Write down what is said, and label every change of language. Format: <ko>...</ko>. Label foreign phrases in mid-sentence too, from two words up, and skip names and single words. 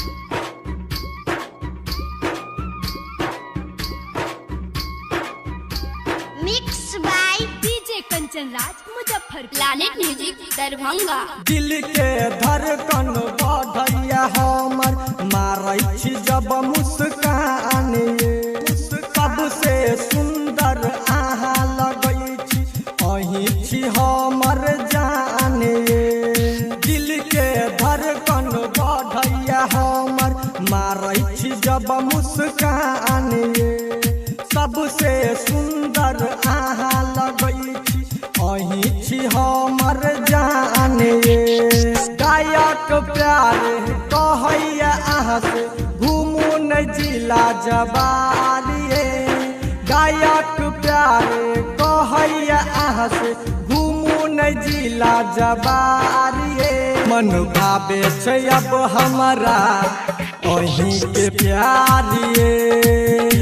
<en>Mix by DJ Kanchan Raj Muzaffar. Planet Music Darbhanga.</en> <mai>दिल के धड़कन बढ़ैया हमर मारै छी जब मुस्कान ये। सबसे सुंदर अहाँ लगै छी अही छी हमर जान ये। दिल के धड़कन बढ़ैया हमर मारै छी जब मुस्कान ये। सबसे सुंदर अहाँ लगै छी अही छी हमर जान ये। गायक प्यार कहैया अहाँ से घूमू न जिला जवार ये। गायक प्यार कहैया अहाँ से घूमू न जिला जवार ये। मन भावे छै अब हमरा ओही के प्यार ये।</mai>